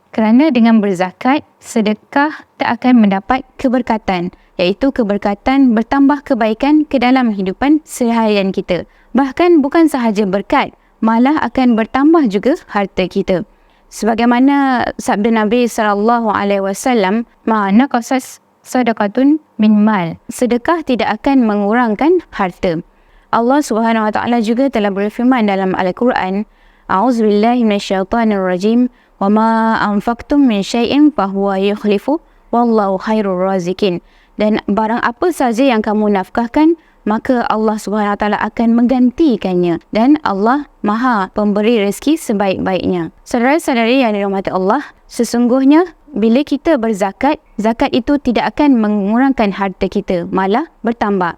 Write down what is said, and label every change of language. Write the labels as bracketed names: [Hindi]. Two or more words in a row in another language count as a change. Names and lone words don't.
[Malay] Kerana dengan berzakat, sedekah tak akan mendapat keberkatan, iaitu keberkatan bertambah kebaikan ke dalam kehidupan seharian kita. Bahkan bukan sahaja berkat, malah akan bertambah juga harta kita. Sebagaimana sabda Nabi SAW, [Arabic] "ما نقصت صدقة من مال." [Malay] Sedekah tidak akan mengurangkan harta. Allah [Arabic] سبحانه وتعالى [Malay] juga telah berfirman dalam Al-Quran, [Arabic] "أعوذ بالله من الشيطان الرجيم، وما أنفقتم من شيء فهو يخلف، والله خير الرازقين." [Malay] Dan barang apa saja yang kamu nafkahkan, maka Allah [Arabic] سبحانه وتعالى [Malay] akan menggantikannya, dan Allah Maha pemberi rezeki sebaik-baiknya. Saudara-saudari yang dirahmati Allah, sesungguhnya bila kita berzakat, zakat itu tidak akan mengurangkan harta kita, malah bertambah.